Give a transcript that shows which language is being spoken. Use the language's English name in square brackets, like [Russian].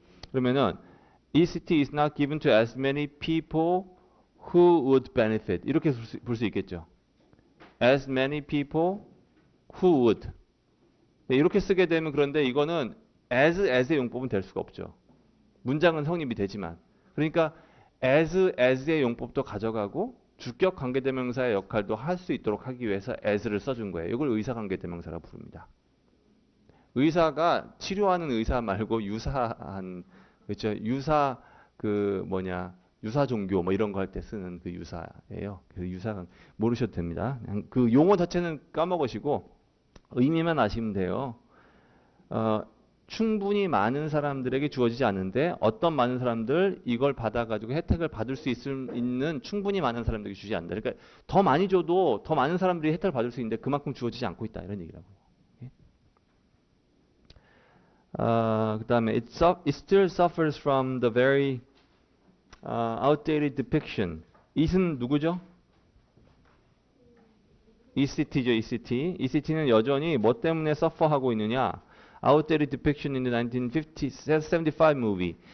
[Korean] 그러면은 [English] ECT is not given to as many people who would benefit. [Korean] 이렇게 볼 수 있겠죠. [English] As many people who would. [Korean] 네, 이렇게 쓰게 되면 그런데 이거는 as의 용법은 될 수가 없죠. 문장은 성립이 되지만. 그러니까 as의 용법도 가져가고 주격 관계대명사의 역할도 할 수 있도록 하기 위해서 as를 써준 거예요. 이걸 의사관계대명사라고 부릅니다. 의사가 치료하는 의사 말고 유사한 그렇죠. 유사 유사 종교 뭐 이런 거 할 때 쓰는 그 유사예요. 그 유사 모르셔도 됩니다. 그 용어 자체는 까먹으시고 의미만 아시면 돼요. 충분히 많은 사람들에게 주어지지 않는데 어떤 많은 사람들 이걸 받아가지고 혜택을 받을 수 있는 충분히 많은 사람들에게 주지 않는다. 그러니까 더 많이 줘도 더 많은 사람들이 혜택을 받을 수 있는데 그만큼 주어지지 않고 있다. 이런 얘기라고요. 그 다음에 [English] it still suffers from the very outdated depiction. [Korean] it은 누구죠? ECT죠, ECT. ECT는 여전히 뭐 때문에 suffer하고 있느냐? [English] Outdated depiction in the 1975 movie.